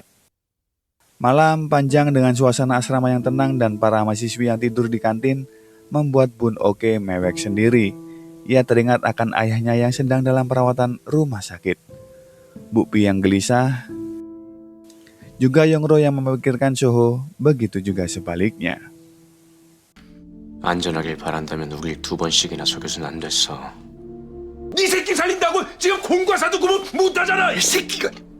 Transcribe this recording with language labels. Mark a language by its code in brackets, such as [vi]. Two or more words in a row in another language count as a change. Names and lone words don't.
[id] Malam panjang dengan suasana asrama yang tenang dan para mahasiswi yang tidur di kantin membuat Bun Oke mewek sendiri. Ia teringat akan ayahnya yang sedang dalam perawatan rumah sakit. Bu Pi yang gelisah, juga Yongro yang memikirkan Soho, begitu juga sebaliknya. [ko] 안전하길 바란다면 우릴 2번씩이나 속여선 안 됐어. 네 새끼 살린다고 지금 공과사도 구분 못하잖아 이 새끼가.